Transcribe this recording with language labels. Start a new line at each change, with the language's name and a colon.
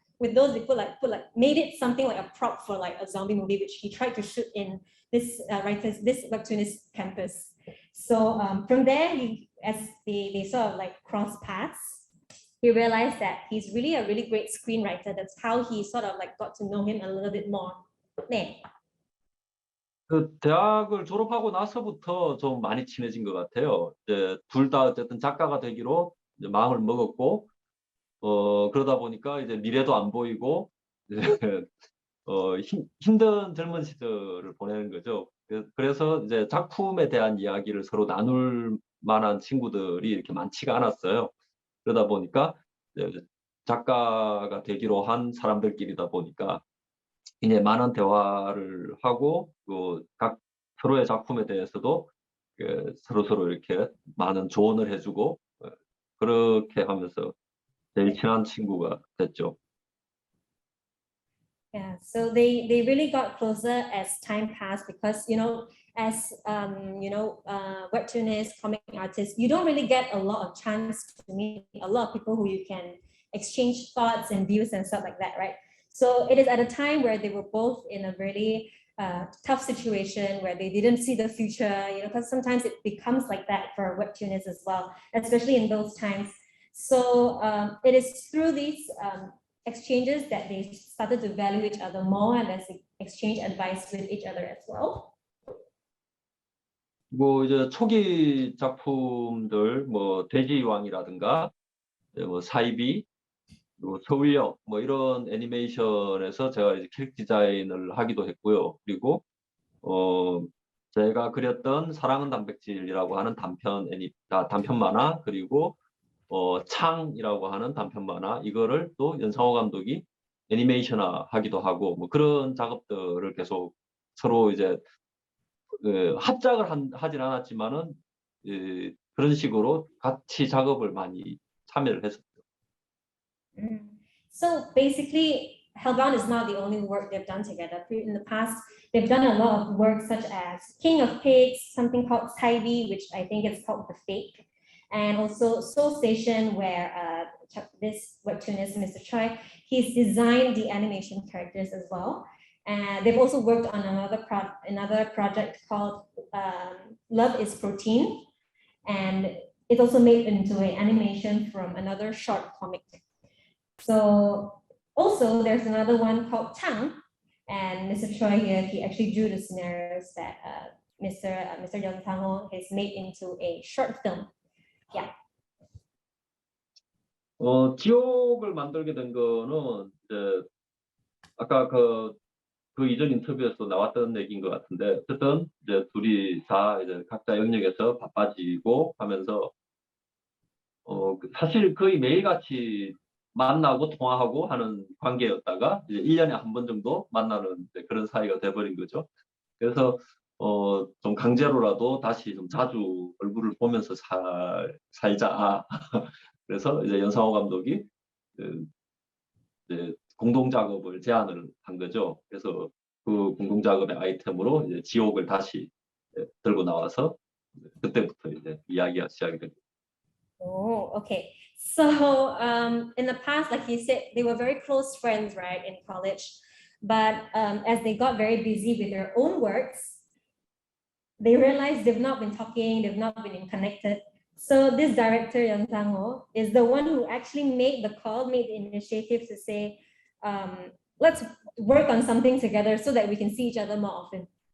English: With those, they put like made it something like a prop for like a zombie movie, which he tried to shoot in this this webtoonist campus. So from there, as they sort of like cross paths, he realized that he's really a really great screenwriter. That's how he sort of like got to know him a little bit more.
Korean: 네. 그 대학을 졸업하고 나서부터 좀 많이 친해진 것 같아요. 이제 둘 다 어쨌든 작가가 되기로 이제 마음을 먹었고, 그러다 보니까 이제 미래도 안 보이고, 이제, 힘든 젊은 시절을 보내는 거죠. 그래서 이제 작품에 대한 이야기를 서로 나눌 만한 친구들이 이렇게 많지가 않았어요. 그러다 보니까 이제 작가가 되기로 한 사람들끼리다 보니까 굉장히 많은 대화를 하고 각 서로의 작품에 대해서도 서로 이렇게 많은 조언을 해주고 그렇게 하면서 제일 친한 친구가 됐죠.
English: Yeah, so they really got closer as time passed because, you know, as webtoonists, comic artists, you don't really get a lot of chance to meet a lot of people who you can exchange thoughts and views and stuff like that, right? So it is at a time where they were both in a really tough situation where they didn't see the future, you know, because sometimes it becomes like that for webtoonists as well, especially in those times. So it is through these exchanges that they started to value each other more and as they exchange advice with each other as well.
Korean: 뭐 이제 초기 작품들 뭐 돼지왕이라든가 뭐 사이비 그리고 서울역 뭐 이런 애니메이션에서 제가 이제 캐릭터 디자인을 하기도 했고요. 그리고 제가 그렸던 사랑은 단백질이라고 하는 단편 만화 그리고 창이라고 하는 단편 만화 이거를 또 연상호 감독이 애니메이션화 하기도 하고 뭐 그런 작업들을 계속 서로 이제 합작을 하진 않았지만은 그런 식으로 같이 작업을 많이 참여를 했었죠.
English: So basically, Hellbound is not the only work they've done together. In the past, they've done a lot of work such as King of Pigs, something called Heidi, which I think is called The Fake, and also Soul Station, where this webtoonist, Mr. Choi, he's designed the animation characters as well. And they've also worked on another project called Love is Protein, and it's also made into an animation from another short comic. So also there's another one called Chang, and Mr. Choi here, he actually drew the scenarios that Mr. Young Sang-ho has made into a short film. Yeah.
Korean: 지옥을 만들게 된 거는 이제 아까 그 이전 인터뷰에서 나왔던 얘기인 것 같은데 어쨌든 이제 둘이 다 이제 각자 영역에서 바빠지고 하면서 사실 거의 매일같이 만나고 통화하고 하는 관계였다가 이제 1년에 한 번 정도 만나는 그런 사이가 돼버린 거죠. 그래서 좀 강제로라도 다시 좀 자주 얼굴을 보면서 살자. 그래서 이제 연상호 감독이 이제 공동 작업을 제안을 한 거죠. 그래서 그 공동 작업의 아이템으로 이제 지옥을 다시 들고 나와서 그때부터 이제 이야기가 시작이 됩니다.
English: Oh, okay. So in the past, like you said, they were very close friends, right, in college. But as they got very busy with their own works, they realized they've not been talking, they've not been connected. So this director Yeon Sang-ho is the one who actually made the call, made the initiative to say, let's work on something together so that we can see each other more often.